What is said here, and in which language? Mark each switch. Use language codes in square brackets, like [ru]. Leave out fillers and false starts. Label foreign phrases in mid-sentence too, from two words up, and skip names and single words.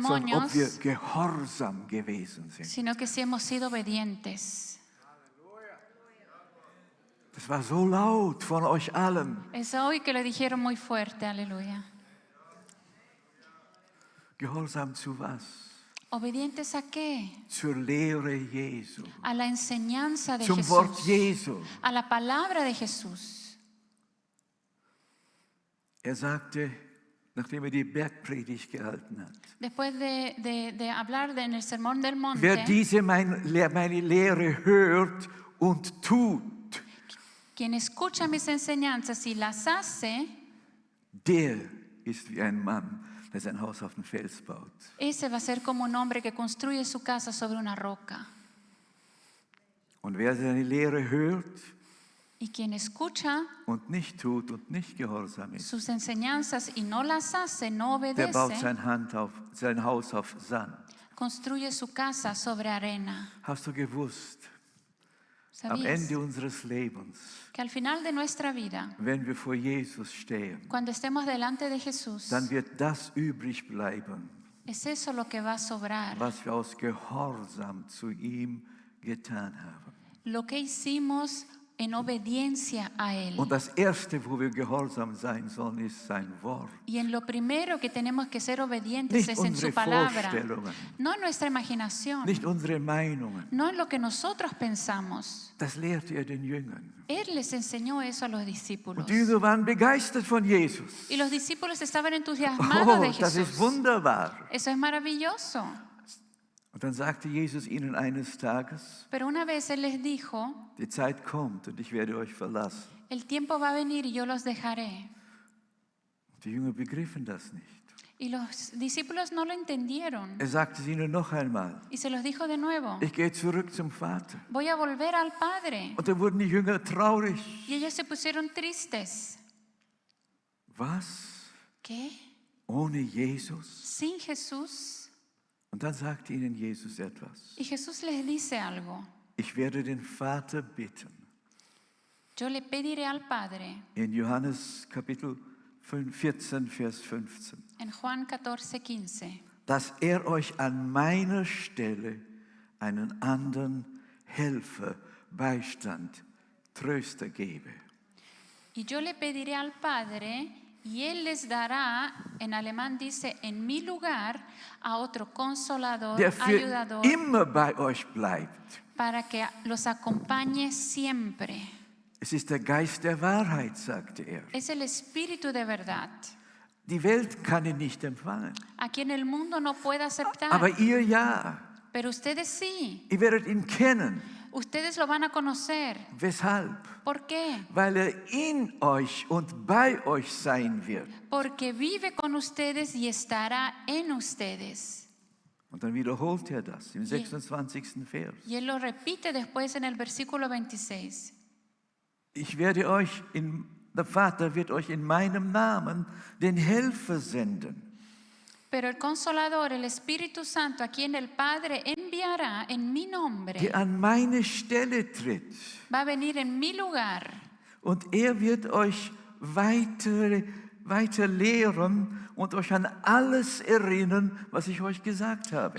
[es] demonios, [de] ob wir gehorsam gewesen sind. [es] sino que si hemos sido obedientes. [de] Das war so laut von euch allen. [es] Es hoy que lo dijeron muy fuerte, aleluya. [de] Gehorsam zu was? [es] ¿Obedientes a qué? [de] Zur Lehre Jesu, [es] A la enseñanza de [de] zum Wort [es] Jesús, [de] Jesu. [es] a la palabra de Jesús. [de] Sagte, nachdem die Bergpredigt gehalten hat, [es] Después de hablar en el Sermón del Monte, [de] wer diese meine Lehre hört und tut, [es] quien escucha mis enseñanzas y las hace, [de] der ist wie ein Mann, der sein Haus auf den Fels baut. [es] ese va a ser como un hombre que construye su casa sobre una roca. [de] Und wer seine Lehre hört [es] Y quien escucha [de] und nicht tut und nicht gehorsam ist, [es] sus enseñanzas y no las hace, no [de] der baut [es] obedece, [de] sein Haus auf Sand. [es] construye su casa sobre arena. [de] Hast du gewusst, am [es] ¿Sabías [de] Ende unseres Lebens, [es] que al final de nuestra vida, [de] wenn wir vor Jesus stehen, [es] cuando estemos delante de Jesús, [de] dann wird das übrig bleiben, [es] es eso lo que va a sobrar? [de] was wir aus Gehorsam zu ihm getan haben. [es] Lo que hicimos en obediencia a Él. [de] Und das Erste, wo wir gehorsam sein sollen, ist sein Wort. [es] Y en lo primero que tenemos que ser obedientes [de] Nicht [es] es en [de] unsere [es] su palabra, [de] Vorstellungen, [es] no en nuestra imaginación, [de] nicht unsere Meinungen. [es] no en lo que nosotros pensamos. [de] Das lehrte er den Jüngern. [es] Él les enseñó eso a los discípulos. [de] Und die Jünger waren begeistert von Jesus. [es] Y los discípulos estaban entusiasmados de [de] Oh, das ist [es] Jesús. [de] wunderbar. [es] Eso es maravilloso. [de] Und dann sagte Jesus ihnen eines Tages, [es] Pero una vez Él les dijo, [de] die Zeit kommt und ich werde euch verlassen. [es] el tiempo va a venir y yo los dejaré. [de] Die Jünger begriffen das nicht. [es] Y los discípulos no lo entendieron. [de] Er sagte es ihnen noch einmal, [es] Y se los dijo de nuevo, [de] ich gehe zurück zum Vater. [es] voy a volver al Padre. [de] Und dann wurden die Jünger traurig. [es] Y ellos se pusieron tristes. [de] Was? [es] ¿Qué? [de] Ohne Jesus? [es] Sin Jesús. [de] Und dann sagte ihnen Jesus etwas. [es] Y Jesús les dice algo. [de] Ich werde den Vater bitten. [es] Yo le pediré al Padre. [de] In Johannes Kapitel 14, Vers 15. [es] En Juan 14:15. [de] Dass euch an meiner Stelle einen anderen Helfer, Beistand, Tröster gebe. [es] Y yo le pediré al Padre, y Él les dará, en alemán dice, en mi lugar, a otro consolador, [de] Der für [es] ayudador, [de] immer bei euch bleibt. [es] para que los acompañe siempre. [de] Es ist der Geist der Wahrheit, sagte er. [es] Es el Espíritu de verdad. [de] Die Welt kann ihn nicht empfangen, [es] Aquí en el mundo no puede aceptar, [de] aber ihr ja. [es] pero ustedes sí. [de] Ihr werdet ihn kennen. [es] Ustedes lo van a conocer. [de] Weshalb? [es] ¿Por qué? [de] Weil er in euch und bei euch sein wird. [es] Porque vive con ustedes y estará en ustedes. [de] Und dann wiederholt er das im 26. Vers. [es] Y Él lo repite después en el versículo 26. [de] Der Vater wird euch in meinem Namen den Helfer senden. [es] Pero el Consolador, el Espíritu Santo, a quien el Padre enviará en mi nombre, [de] Der an meine Stelle tritt. [es] va a venir en mi lugar. [de] Und er wird euch weiter lehren und euch an alles erinnern, was ich euch gesagt habe.